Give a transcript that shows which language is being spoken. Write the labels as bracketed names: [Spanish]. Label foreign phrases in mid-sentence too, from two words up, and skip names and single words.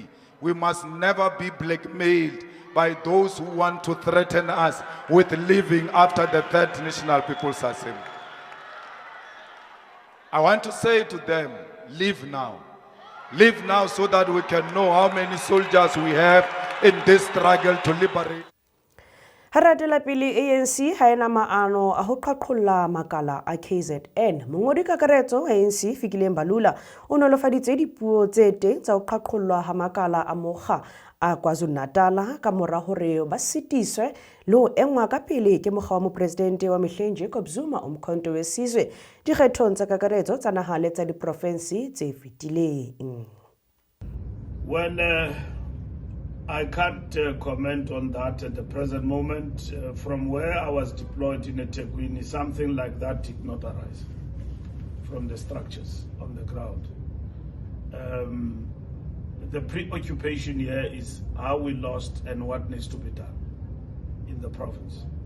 [English] We must never be blackmailed by those who want to threaten us with leaving after the Third National People's Assembly. I want to say to them leave now. Leave now so that we can know how many soldiers we have in this struggle to liberate. [Southern Sotho] Ha ratela pele ANC ha ena maano a ho qhaqholla makala a KZN. Mongodi kakaretso wa ANC Fikile Mbalula o nolofaditse dipuo tse teng tsa ho qhaqhollwa ha makala a mokga a KwaZulu-Natal ka mora hore ba sitiswe le ho engwa ka pele ke mokga wa mopresidente wa mehleng Jacob Zuma Umkhonto wesizwe dikgethong tsa kakaretso tsa naha le tsa diprovinsi tse fetileng. [English] When I can't comment on that at the present moment. From where I was deployed in eThekwini, something like that did not arise from the structures on the ground. The preoccupation here is how we lost and what needs to be done in the province.